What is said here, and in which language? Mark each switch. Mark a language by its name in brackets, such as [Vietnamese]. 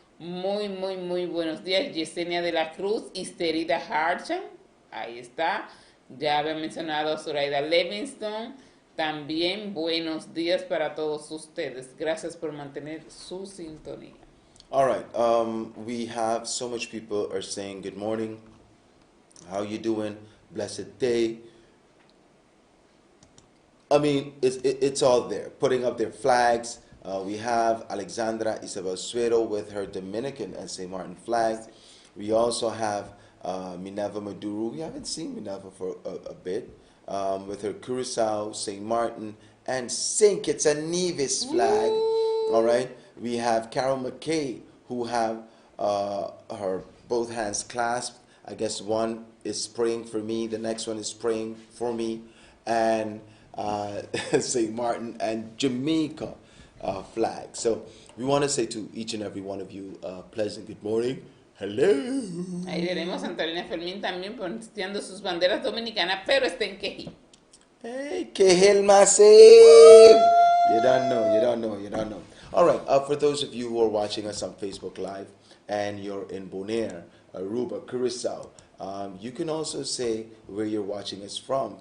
[Spanish] Muy buenos días. Yesenia de la Cruz, Histerida Harchan, ahí está. Ya había mencionado a Zoraida Livingston. También buenos días para todos ustedes. Gracias por mantener su sintonía. [English] All right. We have so much people are saying good morning. How you doing? Blessed day. I mean, it's all there. Putting up their flags. We have Alexandra Isabel Suero with her Dominican and St. Martin flag. We also have Minerva Maduro. We haven't seen Minerva for a bit. With her Curacao, St. Martin, and St. Kitts and Nevis flag. All right. We have Carol McKay, who have her both hands clasped. I guess one is praying for me, the next one is praying for me, and St. Martin and Jamaica flag. So we want to say to each and every one of you, pleasant good morning. Hello. [Spanish] Ahí tenemos a Antonina Fermín también posteando sus banderas dominicanas, pero está en Quejí. [English] Hey, Kehil Massive! You don't know. All right, for those of you who are watching us on Facebook Live and you're in Bonaire, Aruba, Curacao, you can also say where you're watching us from.